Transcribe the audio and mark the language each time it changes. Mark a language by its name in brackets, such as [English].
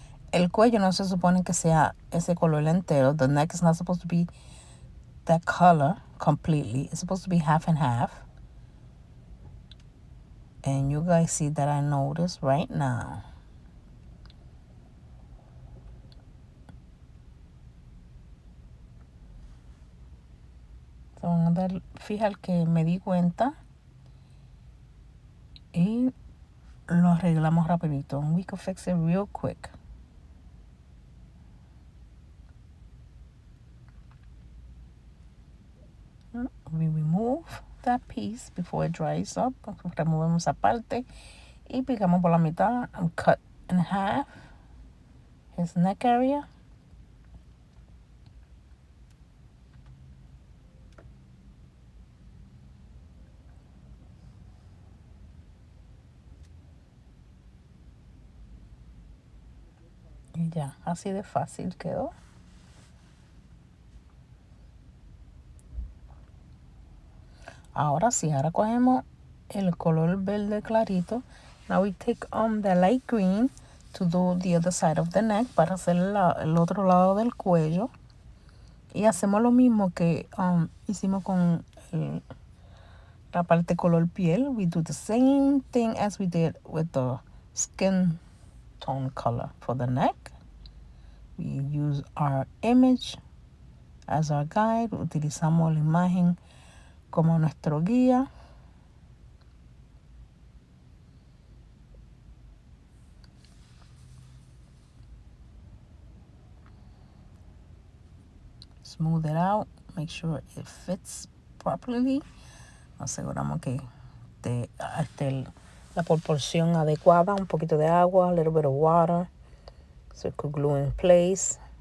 [Spanish] El cuello no se supone que sea ese color entero. [English] The neck is not supposed to be that color completely. It's supposed to be half and half. And you guys see that I noticed right now. [Spanish] So, van a dar, fijar que me di cuenta y lo arreglamos rapidito. [English] We could fix it real quick. We remove that piece before it dries up. [Spanish] Removemos esa parte y picamos por la mitad [English] and cut in half his neck area. [Spanish] Y ya, así de fácil quedó. Ahora sí, ahora cogemos el color verde clarito. [English] Now we take the light green to do the other side of the neck [Spanish] para hacer el otro lado del cuello. Y hacemos lo mismo que hicimos con la parte color piel. [English] We do the same thing as we did with the skin tone color for the neck. We use our image as our guide. [Spanish] Utilizamos la imagen como nuestro guía. [English] Smooth it out. Make sure it fits properly. [Spanish] Aseguramos que esté la proporción adecuada. Un poquito de agua, [English] a little bit of water. So it could glue in place.